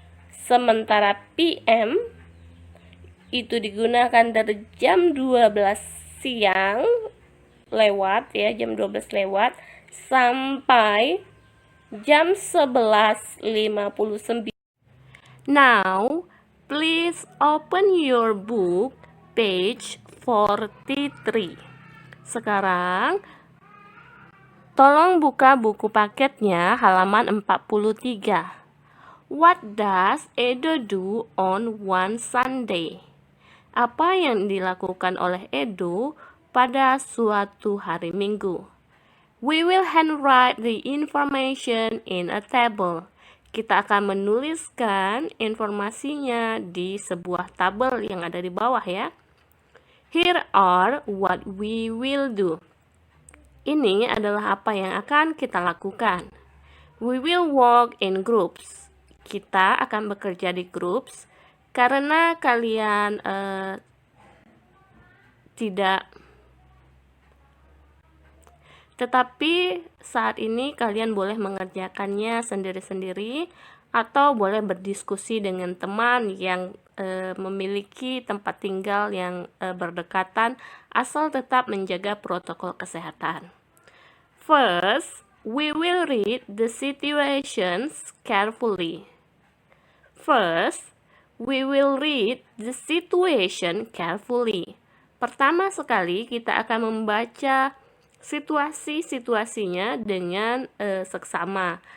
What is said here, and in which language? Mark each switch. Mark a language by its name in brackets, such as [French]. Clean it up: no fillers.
[Indonesian] Sementara PM itu digunakan dari jam 12 siang lewat ya, jam 12 lewat sampai jam 11.59. [English] Now, please open your book page 43. [Indonesian] Sekarang tolong buka buku paketnya halaman 43. [English] What does Edo do on one Sunday? [Indonesian] Apa yang dilakukan oleh Edo pada suatu hari Minggu? [English] We will handwrite the information in a table. [Indonesian] Kita akan menuliskan informasinya di sebuah tabel yang ada di bawah ya. [English] Here are what we will do. [Indonesian] Ini adalah apa yang akan kita lakukan. [English] We will work in groups. [Indonesian] Kita akan bekerja di groups karena kalian tidak. Tetapi saat ini kalian boleh mengerjakannya sendiri-sendiri atau boleh berdiskusi dengan teman yang memiliki tempat tinggal yang berdekatan, asal tetap menjaga protokol kesehatan. First, [English] we will read the situations carefully. First, we will read the situation carefully. [Indonesian] Pertama sekali kita akan membaca situasi-situasinya dengan seksama.